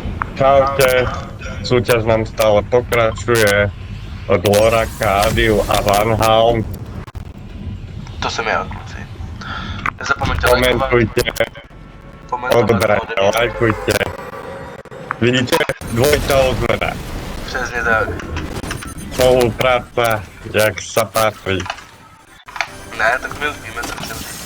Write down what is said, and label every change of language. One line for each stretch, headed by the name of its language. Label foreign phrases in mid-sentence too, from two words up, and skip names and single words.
Slovak: Čaute, súťaž nám stále pokračuje od Loraka, Adiu a Van Halm.
Czech: To jsem já, kluci. Nezapomeňte
Slovak: Komentujte, odoberajte, lajkujte. Vidíte, dvojita odmena.
Czech: Přesně tak.
Slovak: Spolupráca, jak sa patrí.
Czech: Ne, tak my už víme, co chceme říct.